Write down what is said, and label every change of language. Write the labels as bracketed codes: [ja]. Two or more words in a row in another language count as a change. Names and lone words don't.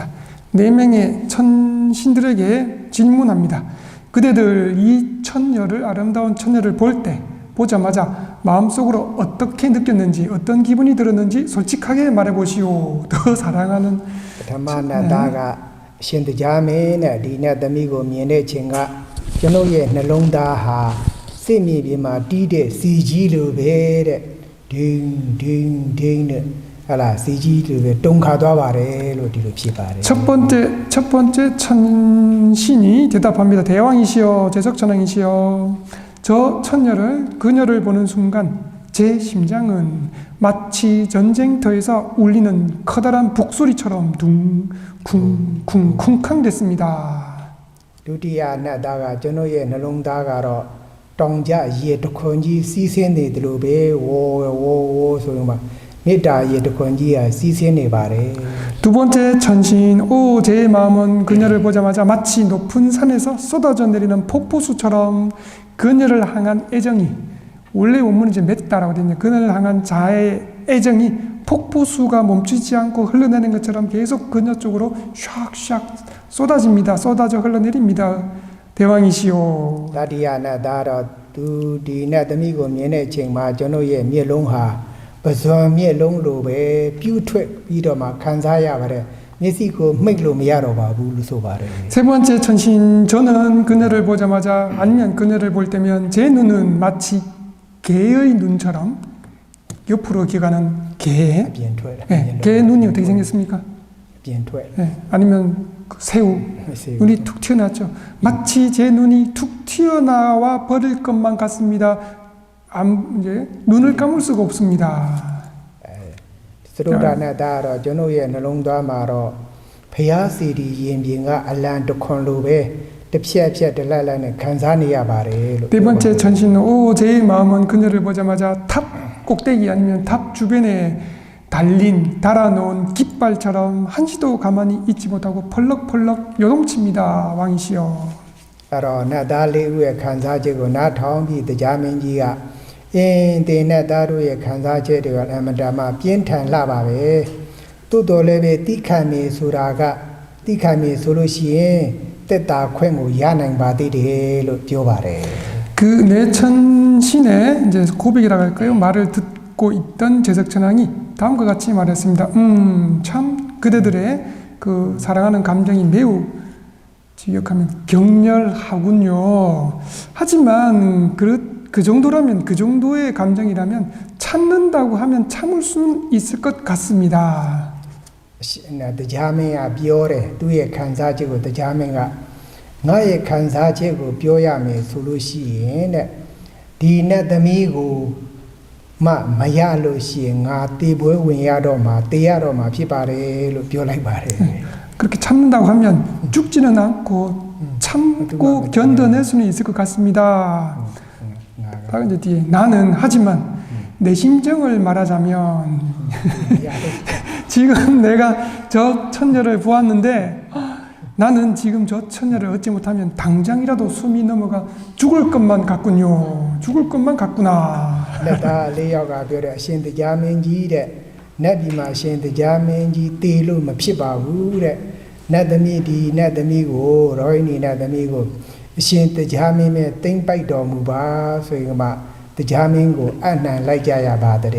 [ko] 4명의 천신들에게 질문합니다. 그대들 이 천녀를 아름다운 천녀를 보자마자 마음속으로 어떻게 느꼈는지 어떤 기분이 들었는지 솔직하게 말해보시오. 더 사랑하는 천녀. [my] ရှင်တရားမင်းနဲ့ဒီနဲ့သမီးကိုမြင်တဲ့ချိန်ကကျွန်ုပ်ရဲ့နှလုံးသားဟာစိတ်မြေပြင်မှာတီးတဲ့စီကြီးလိုပဲတဲ့ဒင်းဒင်းဒင်းနဲ့ဟာလားစီကြီးလိုပဲတုန်ခါသွားပါတယ်လို့ဒီလိုဖြစ်ပါတယ် [ko] 첫 번째 천신이 대답합니다. 대왕이시여 제석천왕이시여 저 천녀를 그녀를 보는 순간 제 심장은 마치 전쟁터에서 울리는 커다란 북소리처럼 쿵쿵쿵 됐습니다. [my] ဒုတိယနတ်သားကကျွန်ုပ်ရဲ့နှလုံးသားကတော့တောင်ကြရေတခွန်ကြီးစီးဆင်းနေတယ်လို့ပဲဝေါ်ဆိုရင်မှမေတ္တာရေတခွန်ကြီးဟာစီးဆင်းနေပါတယ် [ko] 두 번째 천신 오 제 마음은 그녀를 보자마자 마치 높은 산에서 쏟아져 내리는 폭포수처럼 그녀를 향한 애정이 원래 원문은 이제 맺다라고 되어 있는데 그녀를 향한 자의 애정이 폭포수가 멈추지 않고 흘러내는 것처럼 계속 그녀 쪽으로 샥샥 쏟아집니다. 쏟아져 흘러내립니다. 대왕이시오. [my] တတိယနတ်သားတော့သူဒီနတ်သမီးကိုမြင်တဲ့အချိန်မှာကျွန်ုပ်ရဲ့မျက်လုံးဟာပဇွန်မျက်လုံးလိုပဲပြူးထွက်ပြီးတော့မှခံစားရပါတယ်မျက်စိကိုမှိတ်လို့မရတော့ပါဘူးလို့ဆိုပါတယ် [ko] 세 번째 천신 저는 그녀를 보자마자 아니면 그녀를 볼 때면 제 눈은 마치 개의 눈처럼 옆으로 기어가는 개. [my] အပြင်ထွက် [ko] 네, 개 눈이 어떻게 생겼습니까? [my] အပြင်ထွက် [ko] 네, 아니면 그 새우. 새우. 눈이 툭 튀어나왔죠. 마치 제 눈이 툭 튀어나와 버릴 것만 같습니다. 이제 눈을 감을 수가 없습니다. [my] စရုဒ္ဓနဲ့ဒါကတော့ကျွန်တော်ရဲ့နှလုံးသားမှာတော့ဖယားစီဒီရင်ပြင်ကအလံတခွန်လိုပဲတစ်ဖြက်ဖြက်တလက်လက်နဲ့ခံစားနေရပါတယ်လို့ [ko] 네 번째 전신은 제 마음은 그녀를 보자마자 탑 꼭대기 아니면 탑 주변에 달린 달아놓은 깃발처럼 한시도 가만히 있지 못하고 펄럭펄럭 요동칩니다. 왕이시여. [my] အဲ့တော့နတ်သားလေးဦးရဲ့ခံစားချက်ကိုနားထောင်ပြီးတရားမင်းကြီးကအင်းတင်နတ်သားတို့ရဲ့ခံစားချက်တွေကအမှန်တမ်းပြင်းထန်လာပါပဲတိုးတော်လည်းပဲတိခံနေဆိုတာကတိခံနေဆိုလို့ရှိရင်တက်တာခွင့်ကိုရနိုင်ပါသေးတယ်လို့ပြောပါတယ် [ko] 그 내천신의 이제 고백이라고 할까요? 말을 듣고 있던 제석천왕이 다음과 같이 말했습니다. 참 그대들의 그 사랑하는 감정이 매우 지역하면 격렬하군요. 하지만 그 정도라면 그 정도의 감정이라면 참는다고 하면 참을 수는 있을 것 같습니다. [my] တရားမင်းကပြောတယ်သူ့ရဲ့ခံစားချက်ကိုတရားမင်းကငါရဲ့ခံစားချက်ကိုပြောရမယ်ဆိုလို့ရှိရင်တဲ့ဒီနတ်သမီးကိုမရလို့ရှိရင်ငါတေပွဲဝင်ရတော့မှာတေရတော့မှာဖြစ်ပါတယ်လို့ပြောလိုက်ပါတယ် [ko] 그렇게 참는다고 하면 죽지는 않고 참고 견뎌낼 수는 있을 것 같습니다. 다음 이제 뒤에 나는 하지만 내 심정을 말하자면 지금 내가 저 처녀를 보았는데 나는 지금 저 처녀를 얻지 못하면 당장이라도 숨이 넘어가 죽을 것만 같군요. 죽을 것만 같구나. [my] လက်သားလေးယောက်ကပြောတယ်အရှင်တရားမင်းကြီးတဲ့နတ်ပြည်မှာအရှင်တရားမင်းကြီးတေလို့မဖြစ်ပါဘူးတဲ့နတ်သမီးဒီနတ်သမီးကိုရောဟိနီနတ်သမီးကိုအရှင်တရားမင်းနဲ့တိမ့်ပိုက်တော်မူပါဆိုရင်မှတရားမင်းကိုအနှံလိုက်ကြရပါတဲ့